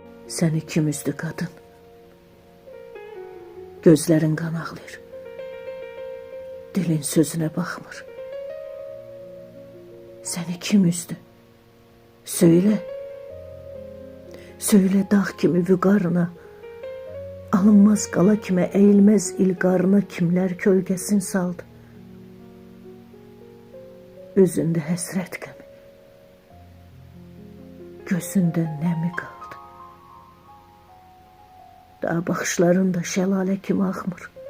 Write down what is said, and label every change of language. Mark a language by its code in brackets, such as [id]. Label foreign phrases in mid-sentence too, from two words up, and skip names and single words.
[tr] Seni kim üzdü kadın? Gözlerin kan ağlayır. Dilin sözüne bakmır. Seni kim üzdü? Söyle. [az] Söyle dağ kimi vüqarına, alınmaz qala kimə, eğilmez ilqarına kimler kölgesin saldı. Üzünde həsrət qəmi, gözündə nəmi qaldı. Daha baxışlarında şəlalə kimi axmır.